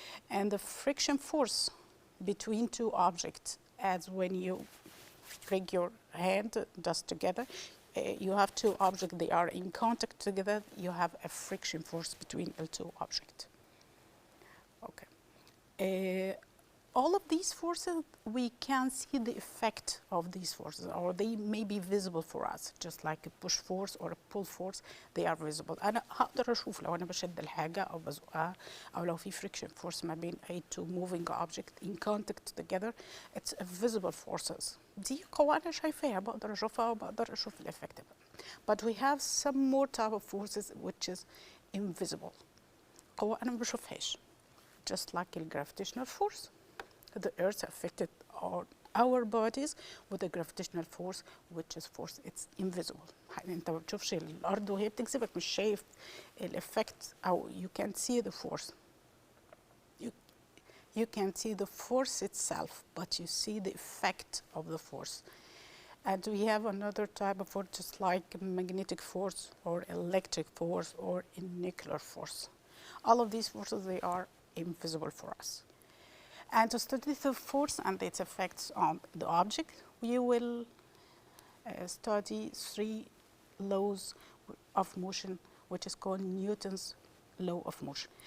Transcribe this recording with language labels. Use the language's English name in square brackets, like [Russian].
[English] And the friction force between two objects, as when you bring your hand just together, you have two objects, they are in contact together, you have a friction force between the two objects. Okay. All of these forces, we can see the effect of these forces, or they may be visible for us, just like a push force or a pull force, they are visible. [Arabic] أنا هقدر أشوف لو أنا بشد الحاجة أو بزقها أو لو في friction force ما بين أي [English] two moving objects in contact together, it's a visible forces. [Arabic] دي قوة أنا شايفاها بقدر أشوفها وبقدر أشوف الإفكت. [English] But we have some more type of forces which is invisible. [Arabic] قوة أنا ما بشوفهاش. [English] Just like the gravitational force. The earth affected our bodies with a gravitational force, which is force, it's invisible. [Arabic] انت ما بتشوفش الارض وهي بتجذبك، مش شايف الافكت او [English] you can't see the force. You can't see the force itself, but you see the effect of the force. And we have another type of force, just like magnetic force or electric force or nuclear force. All of these forces, they are invisible for us. And to study the force and its effects on the object, we will study 3 laws of motion, which is called Newton's law of motion.